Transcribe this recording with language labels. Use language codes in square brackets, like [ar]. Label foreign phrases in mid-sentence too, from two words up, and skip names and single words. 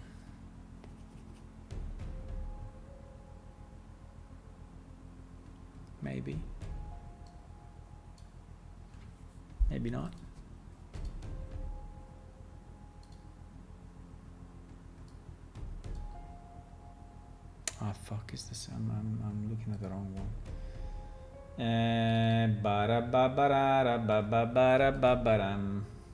[en] Maybe. Maybe not. Ah, fuck, is this? I'm looking at the wrong one. Ba-ra-ba-ba-ra-ra-ba-ba-ba-ra-ba-ba-ram.